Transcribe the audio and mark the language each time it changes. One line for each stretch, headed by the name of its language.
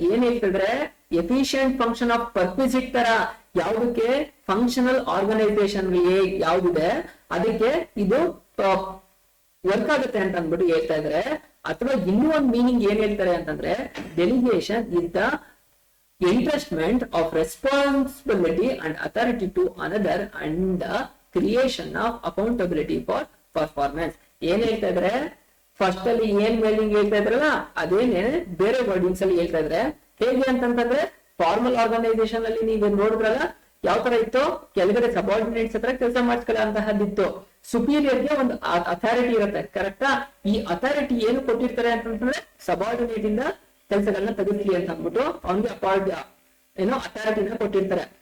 Kannada: ಏನ್ ಹೇಳ್ತಿದ್ರೆ, efficient function of ಪರ್ಕ್ವಿಸಿಟ್ ತರ ಯಾವುದಕ್ಕೆ, ಫಂಕ್ಷನಲ್ ಆರ್ಗನೈಸೇಷನ್ ಯಾವ್ದಿದೆ ಅದಕ್ಕೆ ಇದು ವರ್ಕ್ ಆಗುತ್ತೆ ಅಂತ ಅಂದ್ಬಿಟ್ಟು ಹೇಳ್ತಾ ಇದಾರೆ. ಅಥವಾ ಇನ್ನೂ ಒಂದು ಮೀನಿಂಗ್ ಏನ್ ಹೇಳ್ತಾರೆ ಅಂತಂದ್ರೆ,
English: Delegation is the entrustment of responsibility and authority to another and the creation of accountability for performance.
Kannada: ಏನ್ ಹೇಳ್ತಾ ಇದ್ರೆ ಫಸ್ಟ್ ಅಲ್ಲಿ ಏನ್ ಮೇಲಿಂಗ್ ಹೇಳ್ತಾ ಇದ್ರಲ್ಲ ಅದೇನೆ ಬೇರೆ ವರ್ಡಿಂಗ್ಸ್ ಅಲ್ಲಿ ಹೇಳ್ತಾ ಇದ್ರೆ ಹೇಗೆ ಅಂತಂತಂದ್ರೆ ಫಾರ್ಮಲ್ ಆರ್ಗನೈಸೇಷನ್ ಅಲ್ಲಿ ನೀವು ನೋಡಿದ್ರಲ್ಲ ಯಾವ ತರ ಇತ್ತು, ಕೆಳಗಡೆ ಸಬಾರ್ಡಿನೇಟ್ಸ್ ಹತ್ರ ಕೆಲಸ ಮಾಡಿಸ್ಕೊಳ್ಳೋಂತಹದ್ದಿತ್ತು. ಸುಪೀರಿಯರ್ಗೆ ಒಂದು ಅಥಾರಿಟಿ ಇರುತ್ತೆ, ಕರೆಕ್ಟಾ? ಈ ಅಥಾರಿಟಿ ಏನು ಕೊಟ್ಟಿರ್ತಾರೆ ಅಂತಂದ್ರೆ ಸಬಾರ್ಡಿನೇಟ್ ಇಂದ ಕೆಲಸಗಳನ್ನ ತೆಗಿಸ್ಲಿ ಅಂತ ಅಂದ್ಬಿಟ್ಟು ಅವ್ನಿಗೆ ಅಥಾರಿಟಿನ ಕೊಟ್ಟಿರ್ತಾರೆ.